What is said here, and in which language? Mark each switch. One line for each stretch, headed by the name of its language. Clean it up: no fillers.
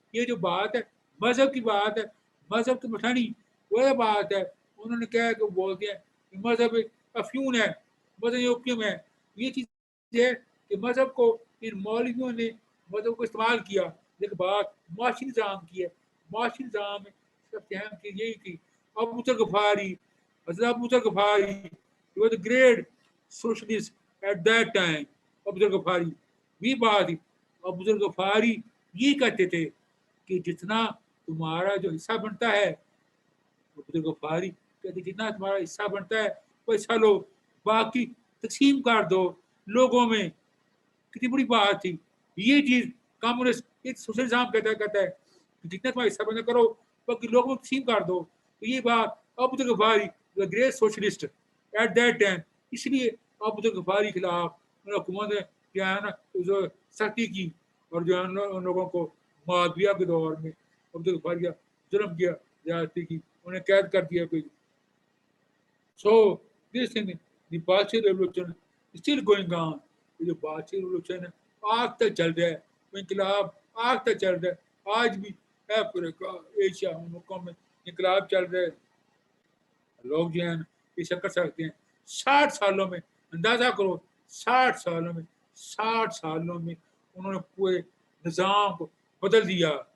Hindi: ये जो बात है मजहब की बात है, मजहब की मठानी वो बात है। उन्होंने क्या है कि बोलते हैं कि मजहब अफ्यून है, मजहब ओपियम है। ये चीज है कि मजहब को इन मौलवियों ने मजहब को इस्तेमाल किया, लेकिन बात माशी निज़ाम की है। माशी निज़ाम में सबसे अहम चीज यही थी। अबू बकर गफारी, हज़रत अबू बकर गफारी,
English: he was a great socialist at that time।
Hindi: Abu बकर गफारी भी बात थी। अबू बकर गफारी ये कहते थे कि जितना तुम्हारा जो हिस्सा बनता है, अबू बकर गफारी कहते जितना तुम्हारा हिस्सा बनता है वो हिस्सा लो, बाकी तकसीम कर दो लोगों में। कितनी बड़ी बात थी ये चीज। कम्युनिस्ट एक सोशलिज्म कहता है कि जितना तुम्हारा हिस्सा बंद करो बाकी लोगों में तकसीम कर दो। तो ये बात अबू बकर गफारी
English: the great socialist at that time,
Hindi: इसलिए अबू बकर गफारी के खिलाफ हुकूमत ने जो है ना जो सख्ती की और जो है उन लोगों को मादविया के दौर में अबू बकर गफारी का जुल्म किया, ज्यादती की, उन्हें कैद कर दिया कोई।
English: So this thing, the Bolshevik revolution is still going on।
Hindi: ये जो Bolshevik revolution है आज तक चल रहा है, वो इनकलाब आज तक चल रहा है। आज भी अफ्रीका, एशिया मुल्कों में इनकलाब चल रहा है। लोग जो है ये शक कर सकते हैं 60 सालों में, अंदाजा करो 60 सालों में उन्होंने पूरे निज़ाम को बदल दिया।